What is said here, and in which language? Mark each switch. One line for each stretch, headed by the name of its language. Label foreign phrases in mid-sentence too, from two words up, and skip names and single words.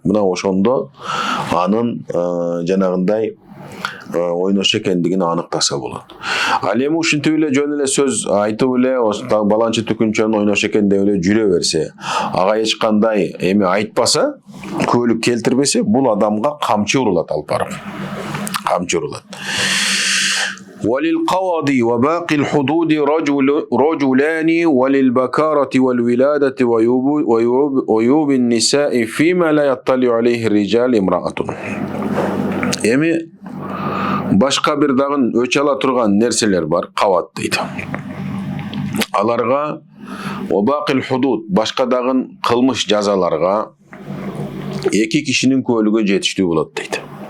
Kyrgyz: Мына ошондо анын жанагындай ойнош экендигин аныктаса болот. Ал эми ушинтип эле жөн эле сөз айтып эле баланчы түкүнчөнүн ойнош экен деп эле жүрө берсе, ага эч кандай эми айтпаса, көөлүк келтирбесе, бул адамга камчы урулат алып барып. Камчы урулат.
Arabic: وللقواضي وباقي الحدود رجلان وللبكارة والولادة وعيوب النساء فيما لا يطلع عليه الرجال امرأة.
Kyrgyz: Эми башка бир дагы өч ала турган нерселер бар, кават дейт. Аларга
Arabic: وباقي الحدود,
Kyrgyz: башка дагы кылмыш жазаларга 2 кишинин көөлүгө жетиштүү болот дейт.